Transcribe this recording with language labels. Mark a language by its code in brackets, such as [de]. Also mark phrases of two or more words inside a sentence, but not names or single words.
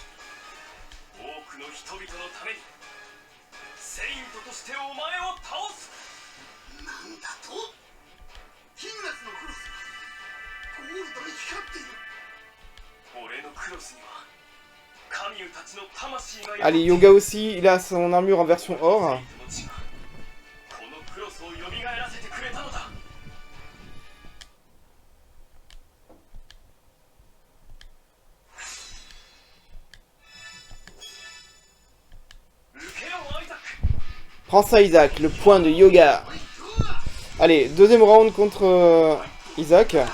[ja] 多くの人々のためにセイントとしてお前を倒す。なんだとキングナスのクロスゴールドに光っている。俺のクロスには神たちの魂が [fr] Allez, Yoga aussi, il a son armure en version or. [ja] このクロスを蘇らせてくれたのだ。 [fr] Prends ça, Isaac, le point de Yoga. Allez, deuxième round contre Isaac.